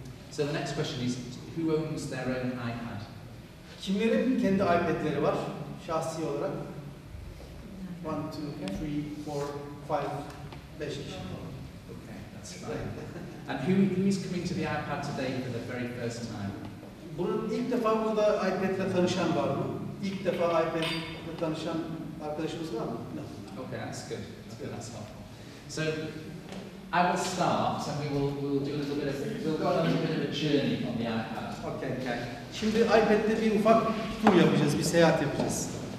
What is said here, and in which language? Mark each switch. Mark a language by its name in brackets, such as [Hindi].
[English] So the next question is, who owns their own iPad? [Turkish] Kimlerin kendi iPad'leri var şahsi olarak? 1, 2, 3, 4, 5 kişi. [English] Okay, that's fine. And who is coming to the iPad today for the very first time? [Turkish] Bunun ilk defa burada iPad'le tanışan var mı? İlk defa iPad'le tanışan arkadaşımız var mı? [English] No. Okay, that's good. That's helpful. So I will start, and we'll do a little bit of a journey on the iPad. Okay. [Turkish] Şimdi iPad'de bir ufak tur yapacağız, bir seyahat yapacağız.